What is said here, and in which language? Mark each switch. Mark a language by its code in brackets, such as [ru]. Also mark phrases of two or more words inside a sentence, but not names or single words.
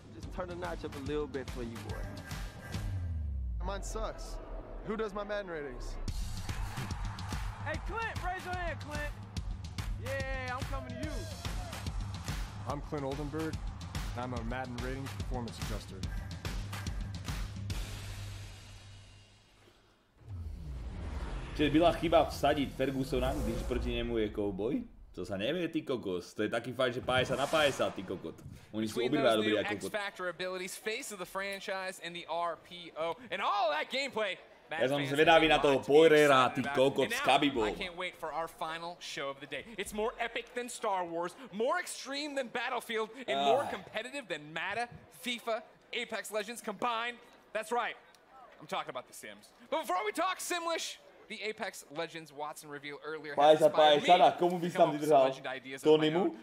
[en] Just turn the notch up a little bit for you, boy. Mine sucks. Who does my Madden ratings? Hey, Clint, raise your hand, Clint. Yeah, I'm coming to you. I'm Clint Oldenburg, and I'm a Madden Ratings Performance Adjuster. [sk] Čiže byla chyba vsadiť Fergusona, když proti nemu je Cowboy? To sa nevie, ty kokos. To je taký fajn, že 50 na 50, ty kokot. Oni sú obidva dobrí ako kokot. [en] X-Factor abilities, face of the franchise, and the RPO, and all that gameplay. [sk] Ja som zvedavý na toho Poirera, ty kokot s Kabibom. [en] I can't wait for our final show of the day. It's more epic than Star Wars, more extreme than Battlefield, and more competitive than Madden, FIFA, Apex Legends combined. That's right. I'm talking about The Sims. But before we talk Simlish, the Apex Legends Watson reveal earlier has inspired me to come up with some legend ideas of my own.